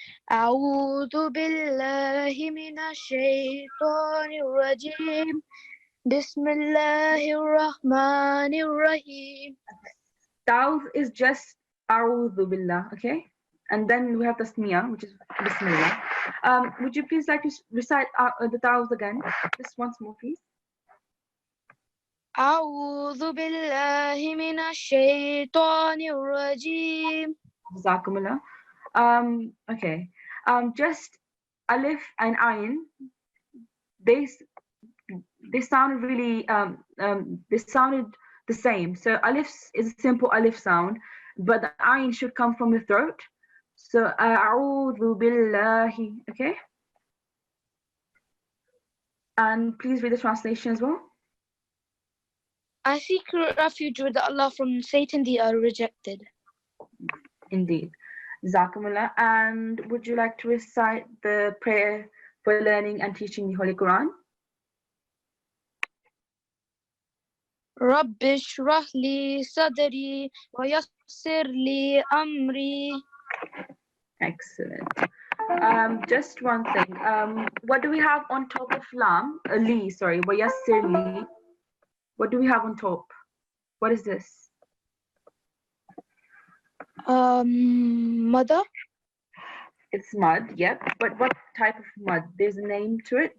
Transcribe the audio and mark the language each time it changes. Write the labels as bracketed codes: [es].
[ar] أعوذ بالله من الشيطان الرجيم بسم الله الرحمن الرحيم. [en] Ta'awudh is just a'udhu billah, okay? And then we have tasmiyah, which is bismillah. Would you please like to recite the ta'awudh again? Just once more, please. [ar] أعوذ بالله من الشيطان الرجيم. [en] Jazakumullah. Okay. Just alif and ayn, they sound really they sounded the same. So alif is a simple alif sound, but the ayn should come from the throat. So a'udhu billahi, okay? And please read the translation as well. I seek refuge with Allah from Satan, the rejected. Indeed. Jazakumullah. And would you like to recite the prayer for learning and teaching the Holy Quran? [ar] رب اشرح لي صدري ويسر لي أمري. [en] Excellent. Just one thing. What do we have on top of lam? Li, sorry. Wayassir li. What do we have on top? What is this? Mother? It's mud, yep. But what type of mud? There's a name to it.